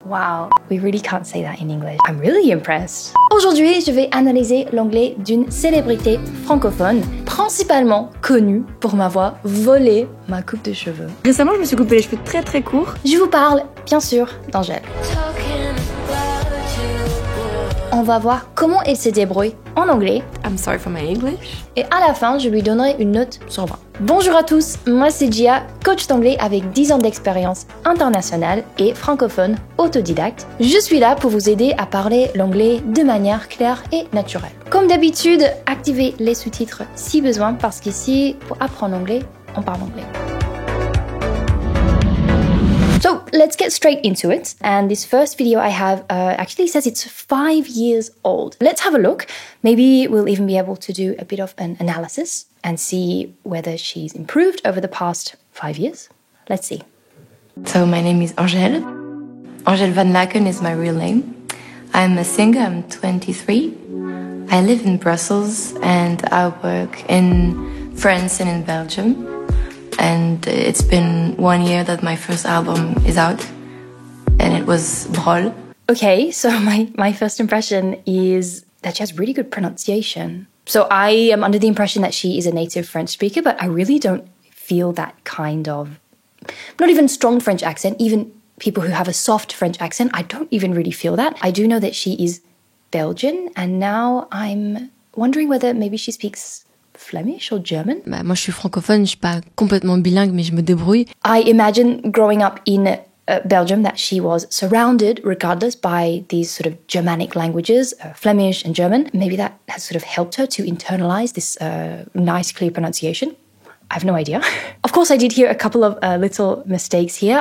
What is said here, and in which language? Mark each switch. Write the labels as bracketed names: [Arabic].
[English] Wow, we really can't say that in English. I'm really impressed. [French] Aujourd'hui, je vais analyser l'anglais d'une célébrité francophone, principalement connue pour m'avoir volé ma coupe de cheveux. Récemment, je me suis coupé les cheveux très très courts. Je vous parle, bien sûr, d'Angèle. On va voir comment elle se débrouille en anglais. [English] I'm sorry for my English. [French] Et à la fin, je lui donnerai une note sur 20. Bonjour à tous, moi c'est Gia, coach d'anglais avec 10 ans d'expérience internationale et francophone autodidacte. Je suis là pour vous aider à parler l'anglais de manière claire et naturelle. Comme d'habitude, activez les sous-titres si besoin parce qu'ici, pour apprendre l'anglais, on parle anglais. [English] So let's get straight into it. And this first video I have actually says it's 5 years old. Let's have a look. Maybe we'll even be able to do a bit of an analysis and see whether she's improved over the past 5 years. Let's see. So my name is Angèle. Angèle Van Laken is my real name. I'm a singer, I'm 23. I live in Brussels and I work in France and in Belgium. And it's been 1 year that my first album is out, and it was Brol. Okay, so my first impression is that she has really good pronunciation. So I am under the impression that she is a native French speaker, but I really don't feel that kind of, not even strong French accent, even people who have a soft French accent, I don't even really feel that. I do know that she is Belgian, and now I'm wondering whether maybe she speaks Flemish or German? [French] Moi, je suis francophone, je suis pas complètement bilingue, mais je me débrouille. [English] I imagine growing up in Belgium that she was surrounded, regardless, by these sort of Germanic languages, Flemish and German. Maybe that has sort of helped her to internalize this nice, clear pronunciation. I have no idea. Of course, I did hear a couple of little mistakes here.